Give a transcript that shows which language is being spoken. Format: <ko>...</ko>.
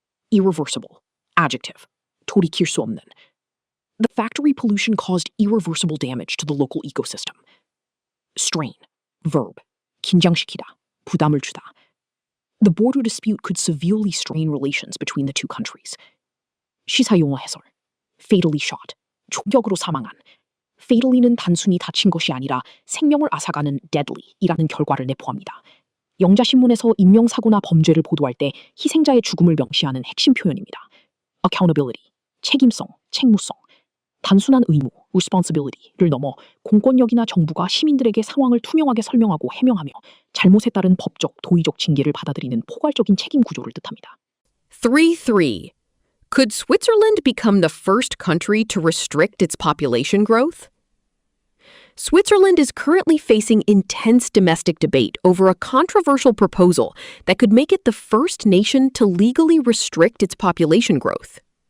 <en>Irreversible. Adjective.</en> <ko>돌이킬 수 없는.</ko> <en>The factory pollution caused irreversible damage to the local ecosystem. Strain. Verb.</en> <ko>긴장시키다. 부담을 주다.</ko> <en>The border dispute could severely strain relations between the two countries.</en> <ko>시사용어 해설.</ko> <en>Fatally shot.</en> <ko>총격으로 사망한. Fatally는 단순히 다친 것이 아니라 생명을 앗아가는 deadly이라는 결과를 내포합니다. 영자신문에서 인명사고나 범죄를 보도할 때 희생자의 죽음을 명시하는 핵심 표현입니다. Accountability. 책임성, 책무성. 단순한 의무, responsibility를 넘어 공권력이나 정부가 시민들에게 상황을 투명하게 설명하고 해명하며 잘못에 따른 법적, 도의적 징계를 받아들이는 포괄적인 책임 구조를 뜻합니다. 3-3.</ko> <en>Could Switzerland become the first country to restrict its population growth? Switzerland is currently facing intense domestic debate over a controversial proposal that could make it the first nation to legally restrict its population growth.</en>